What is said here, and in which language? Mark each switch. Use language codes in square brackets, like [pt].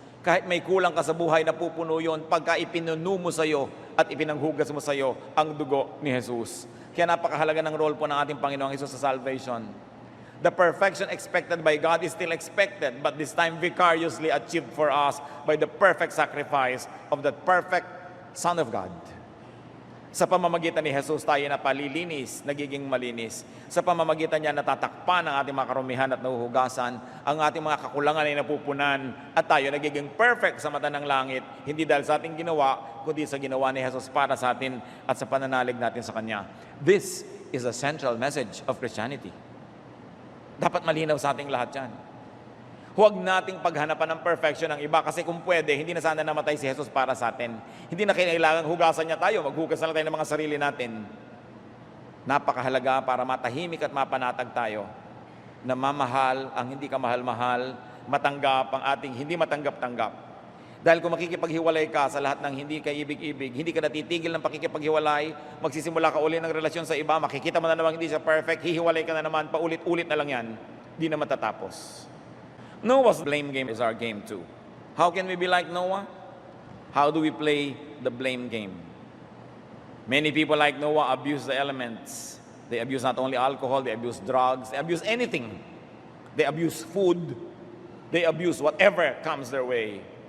[tl] Kahit may kulang ka sa buhay, napupuno yun pagka ipinunu mo sa'yo at ipinanghugas mo sa'yo ang dugo ni Jesus. Kaya napakahalaga ng role po ng ating Panginoong Jesus sa salvation. [en] The perfection expected by God is still expected, but this time vicariously achieved for us by the perfect sacrifice of the perfect Son of God. [tl] Sa pamamagitan ni Jesus tayo napalilinis, nagiging malinis. Sa pamamagitan niya natatakpan ang ating mga karumihan at nahuhugasan, ang ating mga kakulangan ay napupunan, at tayo nagiging perfect sa mata ng langit, hindi dahil sa ating ginawa, kundi sa ginawa ni Jesus para sa atin at sa pananalig natin sa Kanya. [en] This is a central message of Christianity. [tl] Dapat malinaw sa ating lahat yan. Huwag nating paghanapan ng perfection ng iba kasi kung pwede, hindi na sana namatay si Jesus para sa atin. Hindi na kailangan hugasan niya tayo, maghugas na lang tayo ng mga sarili natin. Napakahalaga para matahimik at mapanatag tayo na mamahal ang hindi ka mahal-mahal, matanggap ang ating hindi matanggap-tanggap. Dahil kung makikipaghiwalay ka sa lahat ng hindi ka ibig-ibig, hindi ka natitigil ng pakikipaghiwalay, magsisimula ka uli ng relasyon sa iba, makikita mo na naman hindi siya perfect, hihiwalay ka na naman, paulit-ulit na lang yan, di na matatapos. [en] Noah's blame game is our game too. How can we be like Noah? How do we play the blame game? Many people like Noah abuse the elements. They abuse not only alcohol, they abuse drugs, they abuse anything. They abuse food, they abuse whatever comes their way.